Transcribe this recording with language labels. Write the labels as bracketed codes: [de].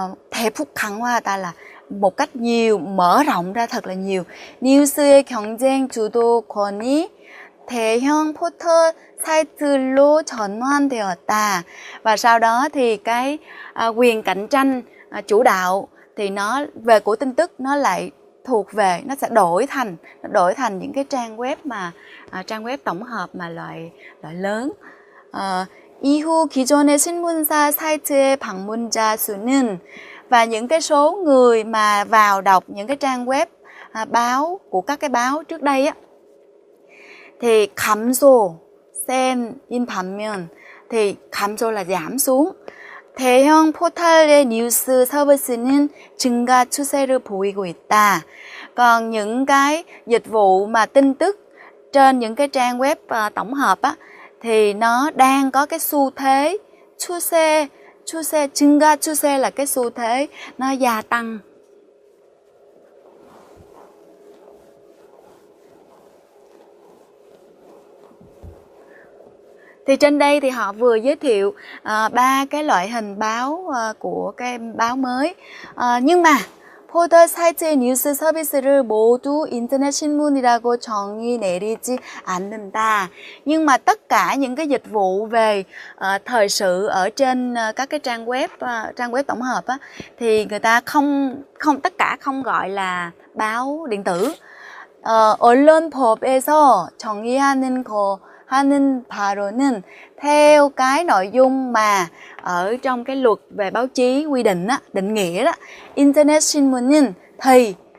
[ko] 대폭 강화하다 [vi] là một cách nhiều, mở rộng ra thật là nhiều. [ko] 뉴스의 경쟁 주도권이 대형 포털 사이트로 전환되었다. [vi] Và sau đó thì cái quyền cạnh tranh chủ đạo thì nó về của tin tức nó lại thuộc về, nó sẽ đổi thành những cái trang web tổng hợp mà loại lớn. [ko] 이후 기존의 신문사 사이트의 방문자 수는, [vi] và những cái số người mà vào đọc những cái trang web báo của các cái báo trước đây á, thì [ko] 감소 센인 반면, [vi] thì 감소 là giảm xuống. [ko] 대형 포털의 뉴스 서비스는 증가 추세를 보이고 있다. [vi] Còn những cái dịch vụ mà tin tức trên những cái trang web tổng hợp á, thì nó đang có cái xu thế [ko] 증가 추세 [vi] là cái xu thế nó gia tăng. Thì trên đây thì họ vừa giới thiệu 3 cái loại hình báo của cái báo mới. Nhưng mà [ko] 포털 사이트의 뉴스 서비스를 모두 인터넷 신문이라고 정의 내리지 않는다. [vi] Nhưng mà tất cả những cái dịch vụ về thời sự ở trên các cái trang web tổng hợp á, thì người ta tất cả không gọi là báo điện tử. [ko] 언론법에서 정의하는 하는 바로는 [vi] theo cái nội dung mà ở trong cái luật về báo chí quy định á, định nghĩa đó, [ko] internet 신문은 [vi] thì